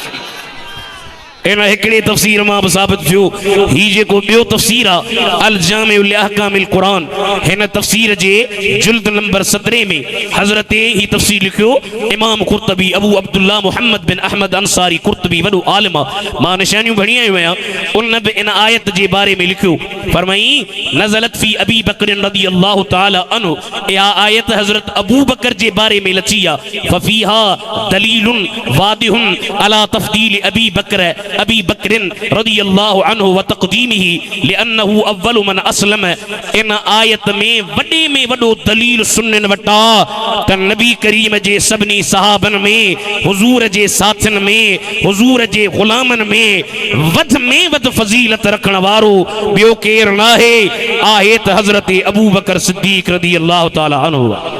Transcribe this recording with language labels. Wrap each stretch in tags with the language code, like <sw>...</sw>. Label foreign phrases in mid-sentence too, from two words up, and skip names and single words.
<sd>इन हिकिड़े तफ़सीर मां बि साबित थियो। ही जेको ॿियो तफ़सीर आहे अल जामिउ लिअहकामिल क़ुरान, हिन तफ़सीर जे जुल्द नंबर 17 में हज़रत ही तफ़सीर लिखियो इमाम कुर्तबी अबू अब्दुल्ला मुहम्मद बिन अहमद अंसारी कुर्तबी वॾो आलिम आहे, मां निशानियूं खणी आयो आहियां। उन बि इन आयत जे बारे में लिखियो, फरमाई</sd> <ar>نزلت في أبي بكر رضي الله تعالى عنه,</ar> <sd>इहा आयत हज़रत अबू बकर जे बारे में लची आहे।</sd> <ar>ففيها دليل واضح على تفضيل أبي بكر أبي بكر رضي الله عنه وتقديمه لأنه أول من أسلم.</ar> <sd>इन आयत में वॾो दलील सुन्नन वटा त नबी करीम जे सभिनी सहाबन में, हुज़ूर जे साथियुनि में, हुज़ूर जे ग़ुलामनि में वध फज़ीलत रखण वारो ॿियो केरु नाहे, आहे त हज़रत अबू बकर सिद्दीक़</sd> <ar>رضي الله تعالى عنه.</ar>